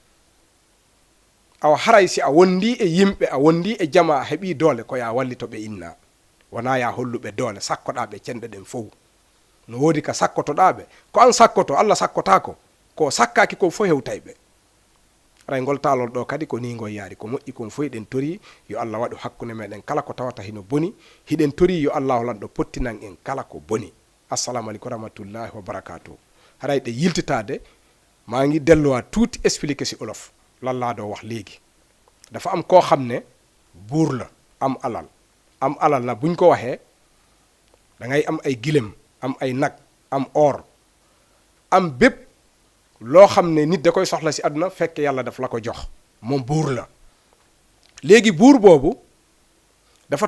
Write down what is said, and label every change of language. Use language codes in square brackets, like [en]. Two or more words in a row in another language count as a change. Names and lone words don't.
[ff] awa haray si a wondi e yimɓe a wondi e jama a heeɓi doole ko ya wallito ɓe inna wona ya holluɓe doole sakkoɗaɓe cenɗe ɗen fof no woodi ka sakkotoɗaɓe ko an sakkoto Allah sakkotako ko sakkaki ko fof hewtay ɓe aray ngol taalol ɗo kadi ko ni ngoy yaari ko moƴƴi kon fof eɗen tori yo Allah waɗu hakkunde meɗen kala ko tawata hino boni hiɗen tori yo Allahu lanɗo pottinan en kala ko boni [ar] السلام عليكم رحمة الله وبركاته [ff] haray ɗe yiltitade [wo] maa ngi delluwa tuuti expliqué si olof lan laa doo wax léegi dafa am koo xam ne buur la am alal na buñ ko waxee da ngay am ay gilem am ay nag am or am bépp loo xam ne nit da koy soxla si àdduna fekk yàlla daf la ko jox moom buur la léegi buur boobu dafa